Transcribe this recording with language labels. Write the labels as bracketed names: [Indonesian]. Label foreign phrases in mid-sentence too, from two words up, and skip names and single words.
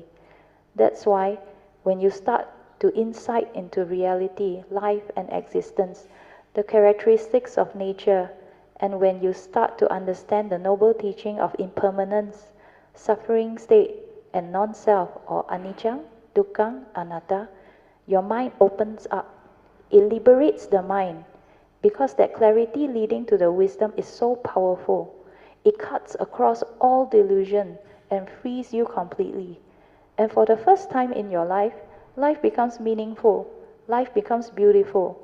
[English] That's why when you start to insight into reality, life, and existence, the characteristics of nature, and when you start to understand the noble teaching of impermanence, suffering state, and non-self or [Pali] anicca, dukkha, anatta, [English] your mind opens up. It liberates the mind, because that clarity leading to the wisdom is so powerful. It cuts across all delusion and frees you completely. And for the first time in your life, life becomes meaningful, life becomes beautiful.